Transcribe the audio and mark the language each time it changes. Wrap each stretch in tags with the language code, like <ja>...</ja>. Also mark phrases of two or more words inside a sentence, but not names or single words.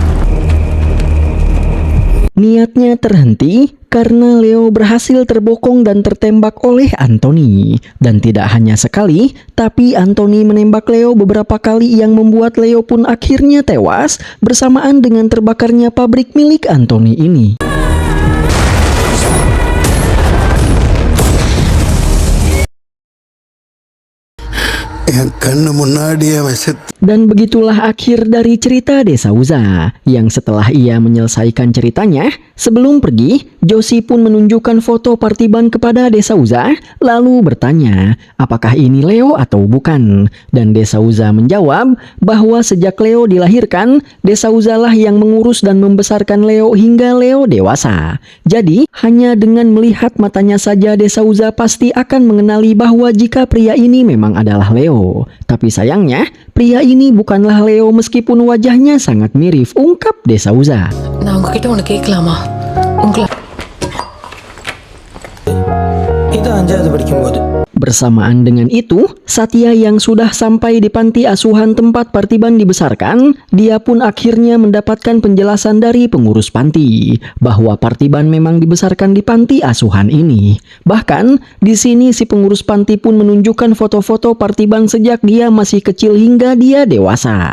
<id>Namun Niatnya terhenti karena Leo berhasil terbokong dan tertembak oleh Anthony. Dan tidak hanya sekali, tapi Anthony menembak Leo beberapa kali yang membuat Leo pun akhirnya tewas bersamaan dengan terbakarnya pabrik milik Anthony ini.</id> <ta>என் கண்ணு முன்னாடியே அவன் செத்து</ta> <id>Dan begitulah akhir dari cerita Desa Uza, yang setelah ia menyelesaikan ceritanya, sebelum pergi, Josie pun menunjukkan foto Parthiban kepada Desa Uza, lalu bertanya, apakah ini Leo atau bukan? Dan Desa Uza menjawab bahwa sejak Leo dilahirkan, Desa Uza lah yang mengurus dan membesarkan Leo hingga Leo dewasa. Jadi, hanya dengan melihat matanya saja Desa Uza pasti akan mengenali bahwa jika pria ini memang adalah Leo. Tapi sayangnya, pria ini bukanlah Leo meskipun wajahnya sangat mirip, ungkap Desa Uza.</id> <ta>நான் உங்ககிட்ட ஒன்று கேட்கலாமா? உங்களை இது 5வது படிக்கும்போது</ta> <id>Bersamaan dengan itu, Satya yang sudah sampai di panti asuhan tempat Parthiban dibesarkan, dia pun akhirnya mendapatkan penjelasan dari pengurus panti bahwa Parthiban memang dibesarkan di panti asuhan ini. Bahkan, di sini si pengurus panti pun menunjukkan foto-foto Parthiban sejak dia masih kecil hingga dia dewasa.</id>